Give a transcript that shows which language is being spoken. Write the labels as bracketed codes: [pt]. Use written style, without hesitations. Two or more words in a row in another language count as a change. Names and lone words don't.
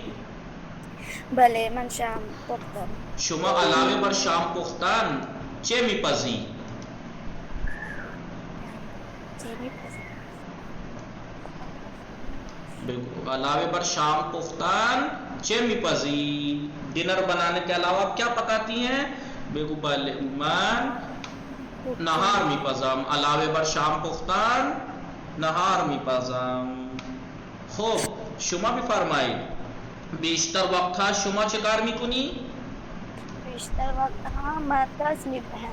[fa] بله من شام پختم شما علاوه بر شام پختن چه میپزی؟ چه میپسند بگو علاوه بر شام پختن چه میپزی؟ [ur] ڈنر بنانے کے علاوہ آپ کیا پکاتی ہیں؟ [fa] بگو بله من نهار میپزم. علاوه بر شام پختن نهار میپزم. خب شما بفرمایید بیشتر وقتها شما چه کار میکنی؟ بیشتر وقت من درس میدهم